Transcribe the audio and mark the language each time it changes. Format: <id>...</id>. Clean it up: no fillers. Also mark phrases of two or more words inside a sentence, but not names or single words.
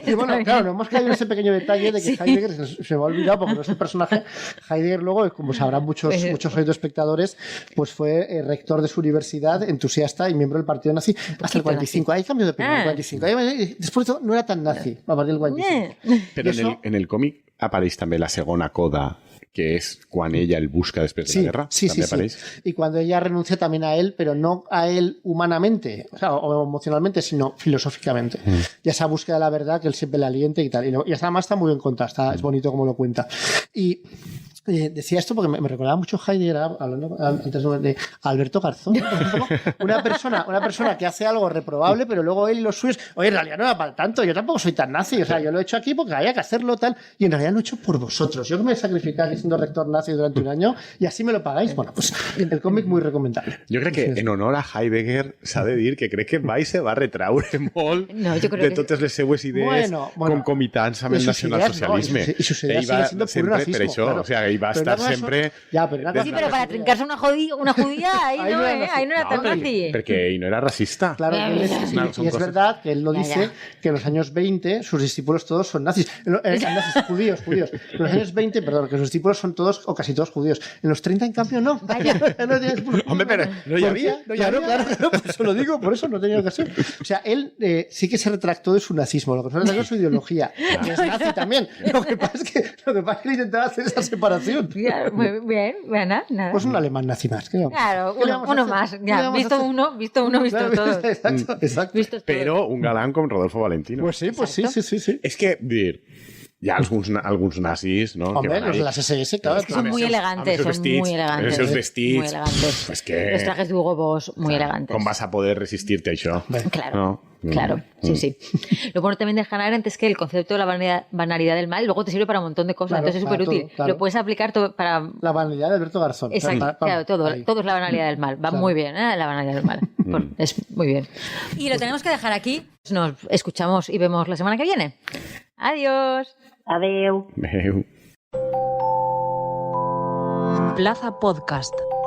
<es>Y bueno, claro, no hemos caído en ese pequeño detalle de que Heidegger se me ha olvidado porque no es el personaje. Heidegger luego, como sabrán muchos espectadores, pues fue rector de su universidad, entusiasta y miembro del partido nazi hasta el 45. Hay cambio de opinión en el 45. Después de todo, no era tan nazi a partir del 45. Pero</es> <ca>en el còmic apareix també la segona coda,</ca> <es>que es cuando ella el busca después de la guerra. Sí. Y cuando ella renuncia también a él, pero no a él humanamente, o emocionalmente, sino filosóficamente. Y esa búsqueda de la verdad que él siempre le alienta y tal. Y además está muy bien contada, es bonito como lo cuenta. Y decía esto porque me recordaba mucho Heidegger, hablando antes de Alberto Garzón, una persona que hace algo reprobable, pero luego él y los suyos, oye, en realidad no era para tanto, yo tampoco soy tan nazi, o sea, yo lo he hecho aquí porque había que hacerlo tal, y en realidad lo he hecho por vosotros, yo que me he sacrificado siendo rector nazi durante un año y así me lo pagáis. Bueno, pues el cómic muy recomendable.</es> <ca>Jo crec que en honor a Heidegger s'ha de dir que crec que mai se va retraure molt de totes les seues idees concomitants amb el nacionalsocialisme.</ca> <es>I sus idees siguen siendo puro nazismo.</es> <ca>Per això,</ca> <es>claro. o sea,</es> <ca>ell va a</ca> <es>Pero</es> <ca>estar</ca> <es>una cosa</es> <ca>sempre...</ca> <es>son- Ya, pero una cosa Sí, son pero las para ideas. trincarse una judía, ahí Ahí no, no era ahí no era No, tan nazi.</es> <ca>Perquè ell no era racista.</ca> <es>Claro, él es- Es una- son y es cosas- verdad que él lo Ya, dice, ya. que en los años 20 sus discípulos todos son nazis. Nazis, judíos. En los años 20, perdón, que sus discípulos son todos o casi todos judíos. En los 30, en cambio, no. Vaya. No tienes- Hombre, pero</es> <ca>no hi</ca> <es>¿Por</es> <ca>havia,</ca> <es>qué?</es> <ca>no hi</ca> <es>Claro,</es> <ca>havia.</ca> <es>claro, por eso lo digo, por eso no tenía ocasión. O sea, él sí que se retractó de su nazismo, lo que no retractó de su ideología, que es nazi también. Lo que pasa es que él intentaba hacer esa separación. Ya, muy bien, nada. Pues un alemán nazi más. ¿qué vamos a hacer? Claro, ¿Qué le vamos a uno hacer? más. ¿Qué le Ya, vamos a visto hacer? uno, visto Claro, todos. Exacto. Vistos todos.</es> <ca>Però un galán com Rodolfo Valentino.</ca> <es>Pues sí.</es> <ca>És que, dir, hi ha alguns nazis, no?</ca> <es>Hombre,</es> <ca>van</ca> <es>los ahí. de las SS, claro. Es que son</es> <ca>Amb</ca> <es>muy</es> <ca>els seus-</ca> <es>elegantes,</es> <ca>amb els</ca> <es>son</es> <ca>seus</ca> <es>muy</es> <ca>vestits,</ca> <es>elegantes.</es> <ca>amb els seus vestits.</ca> <es>Muy elegantes.</es> <ca>És que...</ca> <es>Los trajes de Hugo Boss, muy elegantes.</es> <ca>Com vas a poder resistir-te a això?</ca> <es>Claro,</es> <ca>No?</ca> <es>claro, sí. Lo bueno también de Hannah Arendt es que el concepto de la banalidad del mal luego te sirve para un montón de cosas, Claro, entonces es para súper útil. todo, claro. Lo puedes aplicar todo para... La banalidad de Alberto Garzón. Exacto, claro, todo Ahí. es la banalidad del mal. Va Claro. muy bien, la banalidad del mal. Es muy bien. Y lo tenemos que dejar aquí. Nos escuchamos y vemos la semana que viene. Adiós.</es> <ca>Adeu. Veu.</ca> <es>Plaza Podcast.</es>